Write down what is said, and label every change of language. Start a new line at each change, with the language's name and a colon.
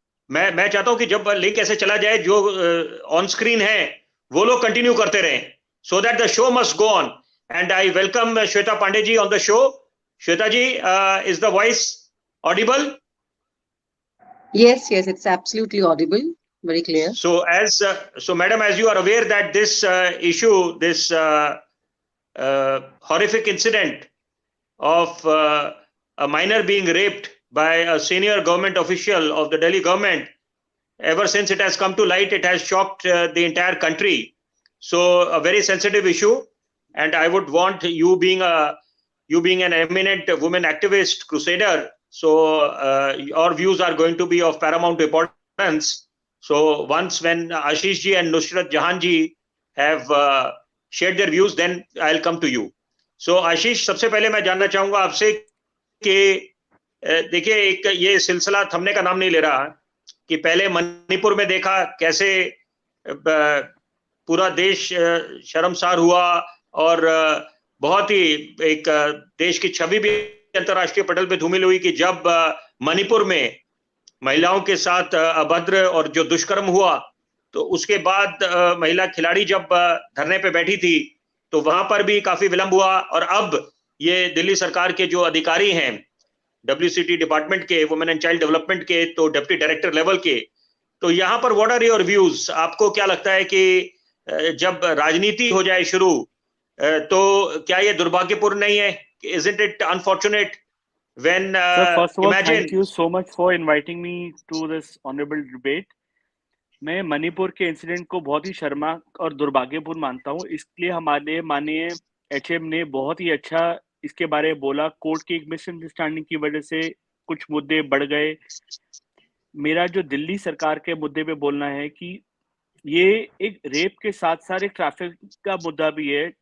Hindi: मैं चाहता हूं कि जब लिंक ऐसे चला जाए, जो ऑन स्क्रीन है वो लोग कंटिन्यू करते रहें,
English: so that the show must go on. And I welcome Shweta Pandey ji on the show. Shweta ji, is the voice audible? Yes, it's absolutely audible, very clear. So madam, as you are aware that this issue, this horrific incident of a minor being raped by a senior government official of the Delhi government, ever since it has come to light, it has shocked the entire country. So a very sensitive issue, and I would want you being an eminent women activist crusader, so your views are going to be of paramount importance. So once when Asheesh ji and Nuzarath Jahan ji have shared their views, then I'll come to you.
Hindi: So Asheesh, सबसे पहले मैं जानना चाहूंगा आपसे कि देखिए, एक ये सिलसिला थमने का नाम नहीं ले रहा कि पहले मणिपुर में देखा कैसे पूरा देश शर्मसार हुआ और बहुत ही एक देश की छवि भी अंतर्राष्ट्रीय पटल पे धूमिल हुई कि जब मणिपुर में महिलाओं के साथ अभद्र और जो दुष्कर्म हुआ, तो उसके बाद महिला खिलाड़ी जब धरने पे बैठी थी तो वहां पर भी काफी विलंब हुआ. और अब ये दिल्ली सरकार के जो अधिकारी हैं WCD डिपार्टमेंट के, वुमेन एंड चाइल्ड डेवलपमेंट के, तो डिप्टी डायरेक्टर लेवल के, तो यहाँ पर
English: What are your views?
Hindi: आपको क्या लगता है कि जब राजनीति हो जाए शुरू, तो क्या ये दुर्भाग्यपूर्ण नहीं है?
English: Isn't it unfortunate when Sir, first of all, imagine... thank you so much for inviting me to this honorable debate.
Hindi: मैं मणिपुर के इंसिडेंट को बहुत ही शर्मनाक और दुर्भाग्यपूर्ण मानता हूँ। इसलिए हमारे माननीय एचएम ने बहुत ही अच्छा इसके बारे में बोला। कोर्ट की एक मिसअंडरस्टैंडिंग की वजह से कुछ मुद्दे बढ़ गए। मेरा जो दिल्ली सरकार के मुद्दे पे बोलना है कि ये एक रेप के साथ साथ एक ट्रैफिक का मुद्दा भी है।